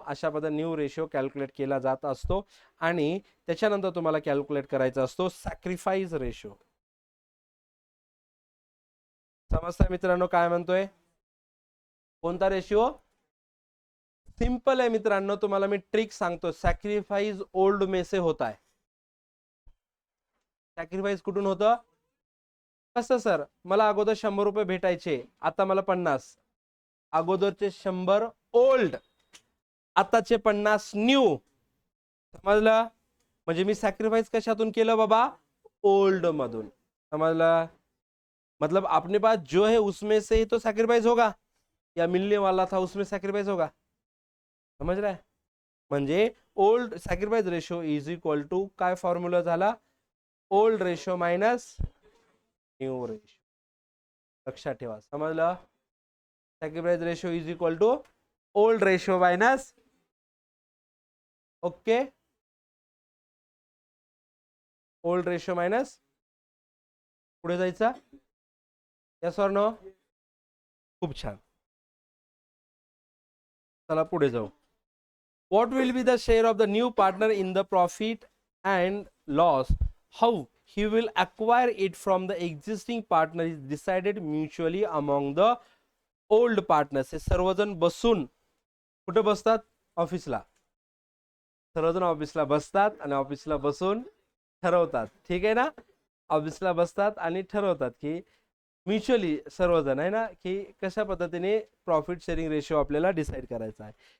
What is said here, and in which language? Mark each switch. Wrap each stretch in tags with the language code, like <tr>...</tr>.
<mr>अशा पद्धतीने new ratio calculate केला जात असतो. आणि त्याच्यानंतर तुम्हाला कॅल्क्युलेट करायचा असतो सॅक्रिफाईस रेशिओ. समजतं मित्रांनो काय म्हणतोय, कोणता रेशिओ. सिंपल आहे मित्रांनो, तुम्हाला मी ट्रिक सांगतो.</mr> <hi>सॅक्रिफाईस ओल्ड में से होता है.</hi> <mr>सॅक्रिफाईस कुठून होतं, कसं सर, मला अगोदर 100 रुपये भेटायचे, आता मला 50. अगोदरचे 100 ओल्ड, आताचे 50 न्यू. समजलं. म्हणजे मी सॅक्रिफाईस कशातून केलं बाबा, ओल्ड मधून, समझला?</mr> <hi>मतलब अपने पास जो है उसमें से ही तो सैक्रिफाइस होगा, या मिलने वाला था उसमें सैक्रिफाइस होगा, समझ रहा है?</hi> <mr>म्हणजे old sacrifice ratio is equal to काय फॉर्म्युला झाला, old ratio minus new ratio. लक्षात ठेवा, समजलं? Sacrifice ratio is equal to old ratio minus, okay, old ratio minus. पुढे जायचा, यस ऑर नो? खूप छान. चला पुढे जाऊ.</mr> <en>What will be the share of the new partner in the profit and loss? How he will acquire it from the existing partner is decided mutually among the old partners.</en> <mr>हे सर्वजण बसून, कुठे बसतात? ऑफिसला. सर्वजण ऑफिसला बसतात आणि ऑफिसला बसून ठरवतात, ठीक आहे ना? ऑफिसला बसतात आणि ठरवतात की म्युच्युअली सर्वजण आहे ना, की कशा पद्धतीने प्रॉफिट शेअरिंग रेशो आपल्याला डिसाईड करायचा आहे.</mr>